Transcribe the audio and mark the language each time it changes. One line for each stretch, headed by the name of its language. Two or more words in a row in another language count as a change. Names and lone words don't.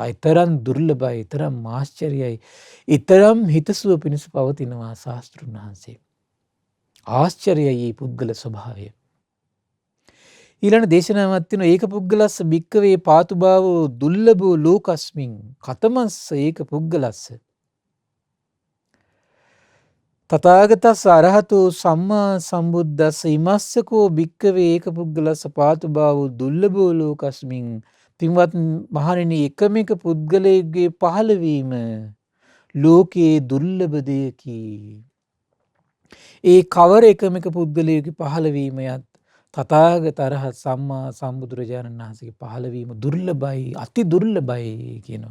Sinhala: ඊතරම් දුර්ලභයි, ඊතරම් ආශ්චර්යයි, ඊතරම් හිතසුව පිණිස පවතිනවා ශාස්ත්‍රුන් වහන්සේ. ආශ්චර්යයි මේ පුද්ගල ස්වභාවය. ඊළඟ දේශනාවක් තියෙනවා
Pali: ඒක පුද්ගලස්ස භික්කවේ පාතුභාවෝ දුර්ලභෝ ලෝකස්මින් කතමස්ස ඒක පුද්ගලස්ස තථාගතස්ස අරහතෝ සම්මා සම්බුද්දස්ස ඉමස්සකෝ භික්කවේ ඒක පුද්ගලස්ස පාතුභාවෝ දුර්ලභෝ ලෝකස්මින්.
Sinhala: පින්වත් මහණෙනි එකම එක පුද්ගලයෙකුගේ පහළවීම ලෝකයේ දුර්ලභ දෙයකි. ඒ කවර එකම එක පුද්ගලයෙකුගේ පහළවීමයත් තථාගත අරහත් සම්මා සම්බුදුරජාණන් වහන්සේගේ පහළවීම දුර්ලභයි, අති දුර්ලභයි කියනවා.